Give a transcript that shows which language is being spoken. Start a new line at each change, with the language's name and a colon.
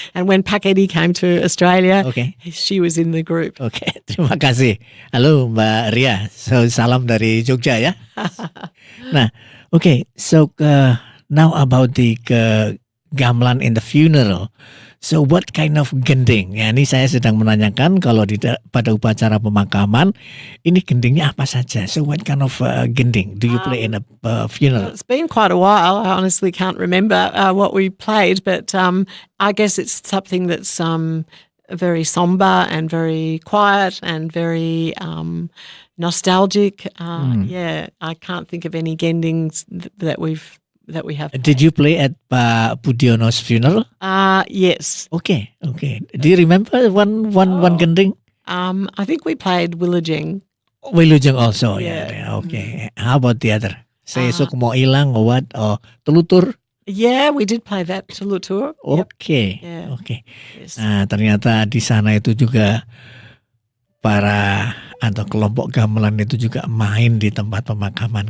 English: And when Paketi came to Australia, she was in the group.
Indonesian: Okay, terima kasih. Halo Mbak Ria, so salam dari Jogja ya.
English: Nah, so now about the gamelan in the funeral. So what kind of gending?
Indonesian: Ya, ini saya sedang menanyakan kalau pada upacara pemakaman ini gendingnya apa saja.
English: So what kind of gending do you play in a funeral? It's been quite a while. I honestly can't remember what we played, but I guess it's something that's very somber and very quiet and very nostalgic. Yeah, I can't think of any gendings that we have. Did you play at Pak Pudiono's funeral? Yes. Okay. Do you remember one gending? I think we played Willajeng. Willajeng also. Yeah. Okay. How about the other? Saya esok mau ilang or what? Or telutur? Yeah, we did play that telutur. Okay. Yep. Yeah. Okay. Yes.
Indonesian: Nah, ternyata di sana itu juga para atau kelompok gamelan itu juga main di tempat pemakaman.